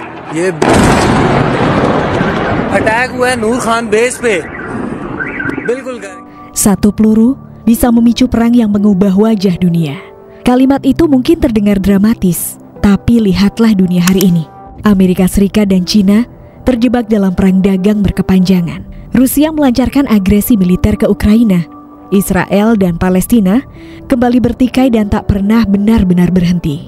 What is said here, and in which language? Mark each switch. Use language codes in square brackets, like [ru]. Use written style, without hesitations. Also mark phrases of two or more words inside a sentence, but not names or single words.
[hi] ये अटैक हुआ है नूर खान बेस पे बिल्कुल। [id] Satu peluru bisa memicu perang yang mengubah wajah dunia. Kalimat itu mungkin terdengar dramatis, tapi lihatlah dunia hari ini. Amerika Serikat dan Cina terjebak dalam perang dagang berkepanjangan. Rusia melancarkan agresi militer ke Ukraina. Israel dan Palestina kembali bertikai dan tak pernah benar-benar berhenti.